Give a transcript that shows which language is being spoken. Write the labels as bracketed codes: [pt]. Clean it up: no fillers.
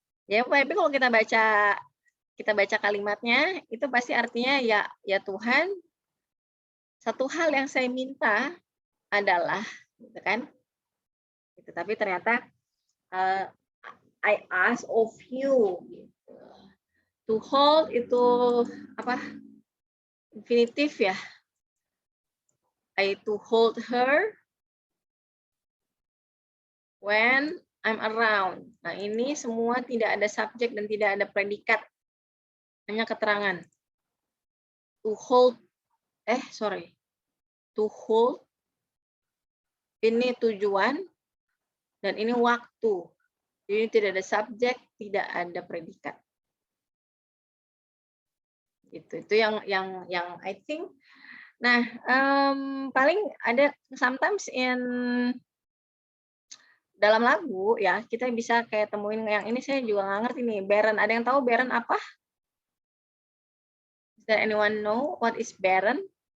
[id] Ya, tapi kalau kita baca kalimatnya, itu pasti artinya ya Tuhan, satu hal yang saya minta adalah, gitu kan? Gitu. Tapi ternyata [en] I ask of you. Gitu. To hold [id] itu apa? Infinitif ya. [en] I to hold her when I'm around. [id] Nah, ini semua tidak ada subjek dan tidak ada predikat. Hanya keterangan. To hold, to hold, ini tujuan, dan ini waktu. Jadi tidak ada subjek, tidak ada predikat. Itu yang [en] I think. [id] Nah, paling ada sometimes dalam lagu ya, kita bisa kayak temuin yang ini saya juga nggak ngerti nih, barren. Ada yang tahu barren apa? [en] Does anyone know what is barren?